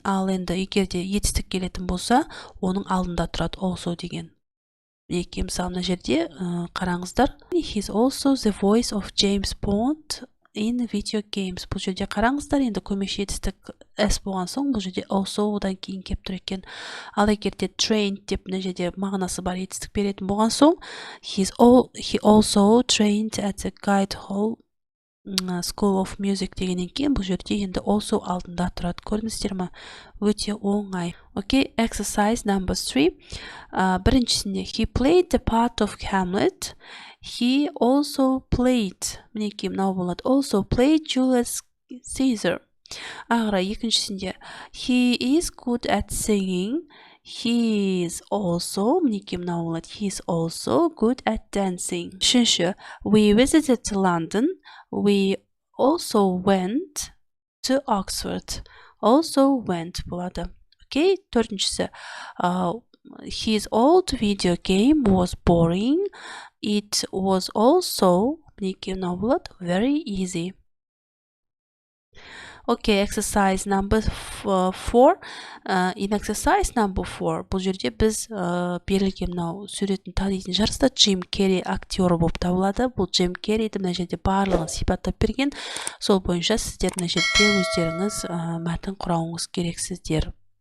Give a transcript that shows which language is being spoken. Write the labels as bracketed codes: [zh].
[kk] Ал енді егерде етістік келетін болса, оның алдында тұрады also деген. Неке мысалы мына жерде қараңыздар. [en] He's also the voice of James Bond in video games. [kk] Бұл жерде қараңыздар, енді көмекші етістік s болған соң, бұл жерде also одан кейін кеп тұр екен. Ал егерде trained деп мына жерде мағынасы бар етістік беретін болған соң, [en] he also trained at the Guide Hall School of Music [kk] дегеннен кейін бұл жерде енді also алдында тұрады. Көрдіңіздер ме? Өте оңай. [en] Окей, exercise number 3. [kk] Біріншісінде [en] he played the part of Hamlet. He also played, [kk] мінекей мынау болады, [en] also played Julius Caesar. [kk] Ағыра екіншісінде [en] he is good at singing. He is also, [kk] мінекей мынау болады, [en] he is also good at dancing. Үшінші, we visited London. We also went to Oxford. Also went [kk] болады. [en] Окей, [kk] төртіншісі, [en] his old video game was boring. It was also, [kk] мінекей мынау болады, [en] very easy. Okay, exercise number 4. In exercise number 4, [kk] бұл жерде біз берілген мынау суретін танитын жарыста Джим Керри актері болып табылады. Бұл Джим Керриді мына жерде барлығын сипаттап берген. Сол бойынша сіздер мына жерде өздеріңіз мәтін құрауыңыз керексіздер.